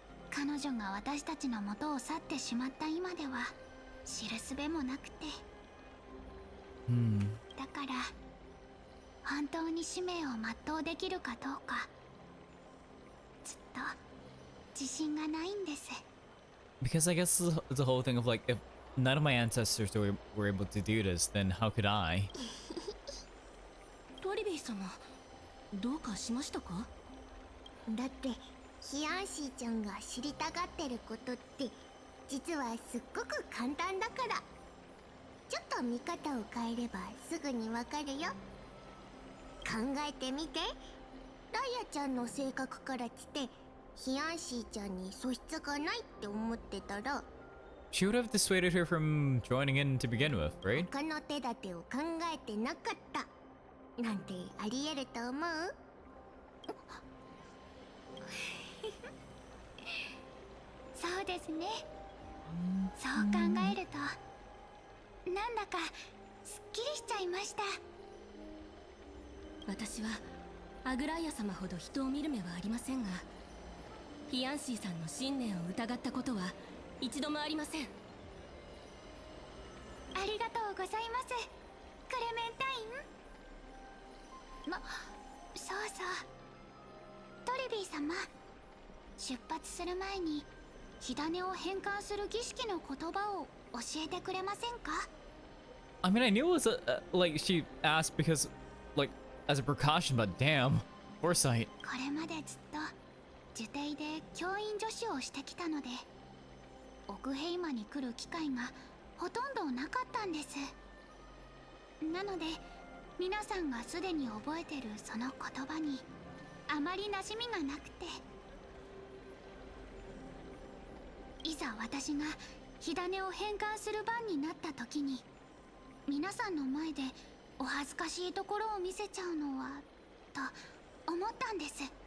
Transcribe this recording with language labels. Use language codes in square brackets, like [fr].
[ja] 彼女が私たちの元を去ってしまった今では知るすべもなくて、だから本当に使命を全うできるかどうかずっと自信がないんです。 [en] Because I guess the whole thing of like, if none of my ancestors were able to do this, then how could I? [ja] トリビー様どうかしましたか？だってヒヤンシーちゃんが知りたがってることって実はすっごく簡単だから、ちょっと見方を変えればすぐにわかるよ。考えてみて、ライアちゃんの性格から来てヒヤンシーちゃんに素質がないって思ってたら、 [en] She would have dissuaded her from joining in to begin with, right? [ja] 他の手立てを考えてなかったなんてありえると思う？そうですね。そう考えるとなんだかすっきりしちゃいました。私はアグライア様ほど人を見る目はありませんが、ヒヤンシーさんの信念を疑ったことは一度もありません。ありがとうございます、クレメンタイン。そうそう、トリビー様、出発する前に火種を変換する儀式の言葉を教えてくれませんか？ [en] I mean, I knew it was like she asked because, like, as a precaution, but damn, foresight. [ja] これまでずっと呪帝で教員助手をしてきたので、オクヘイマに来る機会がほとんどなかったんです。なので皆さんがすでに覚えてるその言葉にあまり馴染みがなくて、いざ私が火種を変換する番になった時に皆さんの前でお恥ずかしいところを見せちゃうのはと思ったんです。